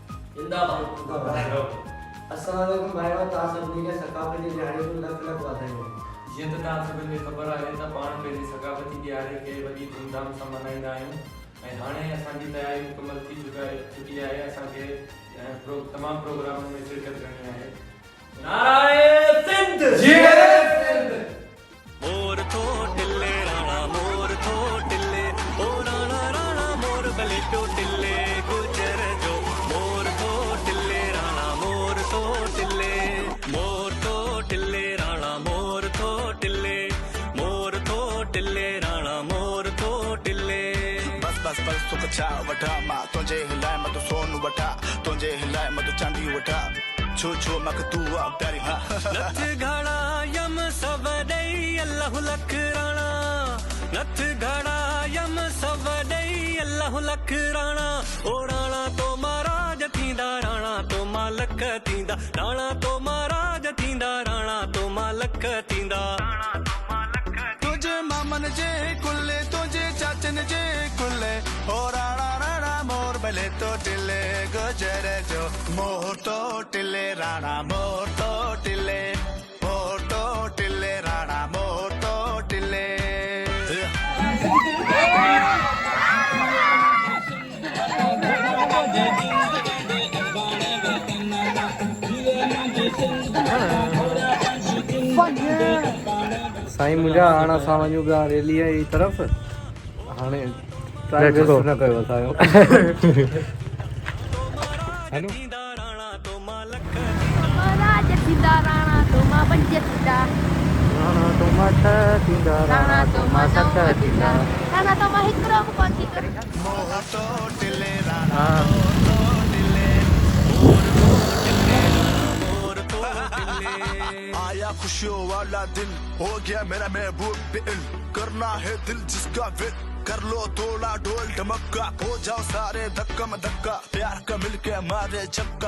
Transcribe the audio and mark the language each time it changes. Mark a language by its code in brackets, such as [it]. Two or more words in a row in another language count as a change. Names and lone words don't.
[sd] अस्सलामुअलैकुम भाइयों, तव्हां सभिनी खे सकाफ़ती ॾियारी जूं लख लख वाधायूं। जीअं त तव्हां सभिनी खे ख़बर आहे त पाण पंहिंजी सकाफ़ती ॾियारी खे वॾी धूमधाम सां मल्हाईंदा आहियूं ऐं हाणे असांजी तयारी मुकमल थी चुकी आहे। असांखे तमामु प्रोग्रामनि में शिरकत करणी आहे। नाराए सिंध मोर थो टिल्ले राणा, मोर थो टिल्ले, ओ राणा राणा मोर बलेटो टिल्ले गुजर जो। मोर थो टिल्ले राणा, मोर थो टिल्ले, मोर थो टिल्ले राणा, मोर थो टिल्ले, मोर थो टिल्ले राणा, मोर थो टिल्ले। बस बस बस सुख छा वठा, मां तुंहिंजे हिलाए मधु सोन वठा, तुंहिंजे हिलाए मधु चांदी वठा, छो छो मक तू आ प्यारी। हाँ नथ घड़ा यम सब दई अल्लाह लख राणा, नथ घड़ा यम सब दई अल्लाह लख राणा। ओ राणा तो महाराज थींदा, राणा तो मालक थींदा, राणा तो महाराज थींदा, राणा तो मालक थींदा। तुझे मामन जे कुल्ले, तुझे चाचन जे कुल्ले, ओ राणा राणा मोर भले तो टिल्ले गुजर जो। मोर तो टिल्ले राणा, मोर तो टिल्ले, मोर तो टिल्ले राणा, मोर तो टिल्ले। साईं मुंहिंजा हाणे असां वञूं पिया रैलीअ जी तरफ़। हाणे [en] time waste [sd] न कयो असांजो। महाराज थींदा, राणा तो मालक महाराज थींदा, राणा तो मां पंज थींदा, राणा तो मां छह थींदा, राणा तो मां सत थींदा, राणा तो मां हिकिड़ो बि कोन थींदो। मोर तो टिल्ले राणा, मोर तो टिल्ले, मोर तो टिल्ले राणा, मोर तो टिल्ले। [hi] आया खुशियों वाला दिन, हो गया मेरा महबूब बिन, करना है दिल जिसका विन, कर लो थोड़ा ढोल ढमक्का, हो जाओ सारे धक्का में धक्का, प्यार का मिलके मारे चक्का।